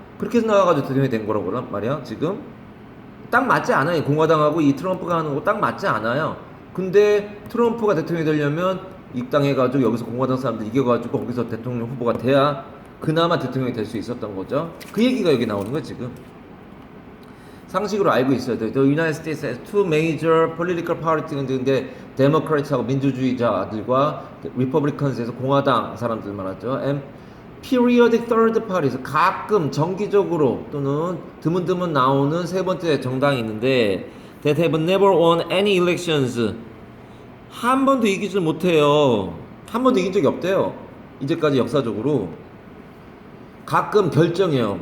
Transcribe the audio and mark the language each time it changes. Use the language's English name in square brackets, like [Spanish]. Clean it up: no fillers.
[Korean] 그렇게 해서 나와가지고 대통령이 된 거라고 말이야. 지금 딱 맞지 않아요. 공화당하고 이 트럼프가 하는 거 딱 맞지 않아요. 근데 트럼프가 대통령이 되려면 입당해가지고 여기서 공화당 사람들 이겨가지고 거기서 대통령 후보가 돼야 그나마 대통령이 될 수 있었던 거죠. 그 얘기가 여기 나오는 거예요 지금. 상식으로 알고 있어야 돼. [English] The United States has two major political parties [Korean] 인데 데모크라트하고 민주주의자들과 리퍼블리컨스에서 공화당 사람들 말하죠. [English] And periodic third parties [Korean] 가끔 정기적으로 또는 드문드문 나오는 세 번째 정당이 있는데 [English] that have never won any elections [Korean] 한 번도 이기지 못해요. 한 번도 이긴 적이 없대요. 이제까지 역사적으로 가끔 결정해요.